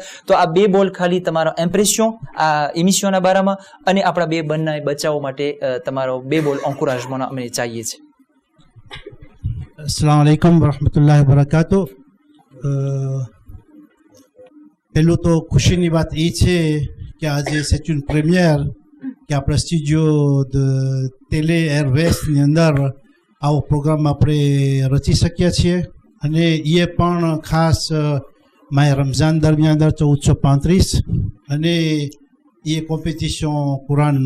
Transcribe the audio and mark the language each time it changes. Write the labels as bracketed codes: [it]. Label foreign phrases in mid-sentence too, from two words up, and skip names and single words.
[gu] તો આ બે બોલ ખાલી તમારો ઇમ્પ્રેશન આ એમિશનના બારામાં અને આપણા બે બંને બચાવો માટે તમારો બે બોલ એન્કોરેજમેન્ટ અમને ચાહીએ છે. [ar] السلام عليكم ورحمة الله وبركاته. [gu] પહેલું તો ખુશીની વાત એ છે કે આજે [fr] c'est une première [gu] કે આપણા સ્ટુડિયો દ ટેલે એરવેસની અંદર આવો પ્રોગ્રામ આપણે રચી શક્યા છીએ અને એ પણ ખાસ માય રમઝાન દરમિયાન 1435 અને એ કોમ્પિટિશન કુરાનનો.